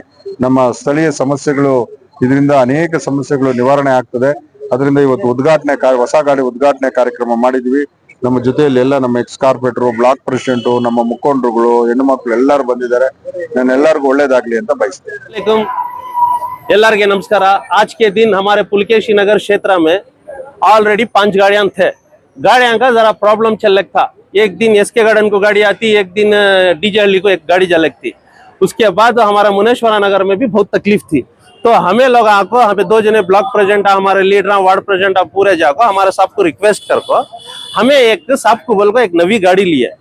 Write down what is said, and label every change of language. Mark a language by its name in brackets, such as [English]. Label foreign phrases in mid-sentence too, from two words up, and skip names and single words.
[Kannada] ನಮ್ಮ ಸ್ಥಳೀಯ ಸಮಸ್ಯೆಗಳು ಇದರಿಂದ ಅನೇಕ ಸಮಸ್ಯೆಗಳು ನಿವಾರಣೆ ಆಗ್ತದೆ. ಅದರಿಂದ ಇವತ್ತು ಹೊಸ ಗಾಡಿ ಉದ್ಘಾಟನೆ ಕಾರ್ಯಕ್ರಮ ಮಾಡಿದ್ವಿ. ನಮ್ಮ ಜೊತೆಯಲ್ಲಿ ಎಲ್ಲ ನಮ್ಮ [English] ex corporator, block president, [Kannada] ನಮ್ಮ ಮುಖಂಡರುಗಳು, ಹೆಣ್ಣು ಮಕ್ಕಳು ಎಲ್ಲರೂ ಬಂದಿದ್ದಾರೆ. ನಾನು ಎಲ್ಲರಿಗೂ ಒಳ್ಳೇದಾಗ್ಲಿ ಅಂತ ಬಯಸ್ತೇನೆ. ಎಲ್ಲರಿಗೆ नमस्कार। [Deccan] आज के दिन हमारे पुलकेशी नगर क्षेत्र में ऑलरेडी 5 गाड़ियां थे। गाड़ियां का जरा प्रॉब्लम चल रहा था। एक दिन एसके गार्डन को गाड़ी आती, एक दिन डीजे को एक गाड़ी लगती। उसके बाद हमारा मुनेश्वरा नगर में भी बहुत तकलीफ थी। तो हमें लोग आको, हमें 2 जने [English] block president, [Deccan] हमारे लीडर, [English] ward president [Deccan] पूरे जाको हमारे साहब को रिक्वेस्ट करको हमें एक साहब को बोल को एक नवी गाड़ी ली है।